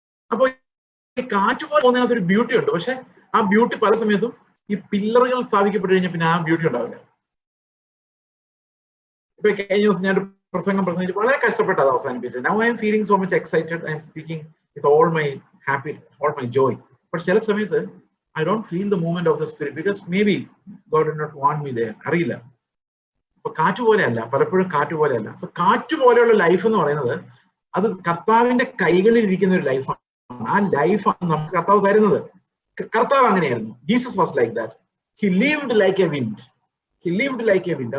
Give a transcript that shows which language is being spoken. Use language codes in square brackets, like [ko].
[ml] അപ്പൊ ഈ കാറ്റ് പോലെ പോകുന്നതിനകത്ത് ഒരു ബ്യൂട്ടി ഉണ്ട്. പക്ഷെ ആ ബ്യൂട്ടി പല സമയത്തും ഈ പില്ലറുകൾ സ്ഥാപിക്കപ്പെട്ടു കഴിഞ്ഞാൽ പിന്നെ ആ ബ്യൂട്ടി ഉണ്ടാവില്ല. ഇപ്പൊ കഴിഞ്ഞ ദിവസം ഞാൻ പ്രസംഗിച്ച് വളരെ കഷ്ടപ്പെട്ട് അത് അവസാനിപ്പിച്ചത്. [en] Now I'm feeling so much excited. I'm speaking with all my happy, all my joy. [ml] പക്ഷെ ചില സമയത്ത് [en] I don't feel the movement of the spirit because maybe God did not want me there. [ml] അറിയില്ല. അപ്പൊ കാറ്റ് പോലെയല്ല, പലപ്പോഴും കാറ്റ് പോലെയല്ല. സോ കാറ്റ് പോലെയുള്ള ലൈഫ് എന്ന് പറയുന്നത് അത് കർത്താവിന്റെ കൈകളിൽ ഇരിക്കുന്ന ഒരു ലൈഫാണ്. ആ ലൈഫാണ് നമുക്ക് കർത്താവ് തരുന്നത്. കർത്താവ് അങ്ങനെയായിരുന്നു. [en] Jesus was like that. He lived like a wind. He lived like a wind.